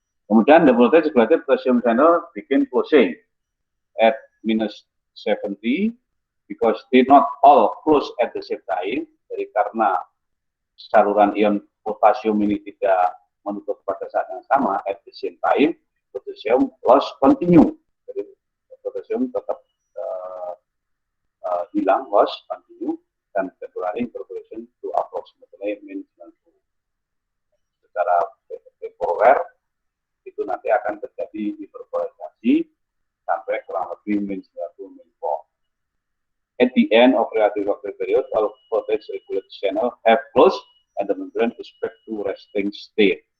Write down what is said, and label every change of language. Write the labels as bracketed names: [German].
[Indonesian] Kemudian [English] the voltage regulated potassium channel begin closing at minus 70 because they not all close at the same time. [Indonesian] Jadi karena saluran ion potasium ini tidak menutup pada saat yang sama [English] at the same time, potassium loss continue. [Indonesian] Jadi potasium tetap hilang, [English] loss continue, [Indonesian] dan [English] temporary progression to approximately min 90. [Indonesian] Secara temporer itu nanti akan terjadi hiperpolarisasi sampai kurang lebih min 90 milivol. [English] At the end of relative period, all voltage regulated channel have closed and the membrane is back to resting state.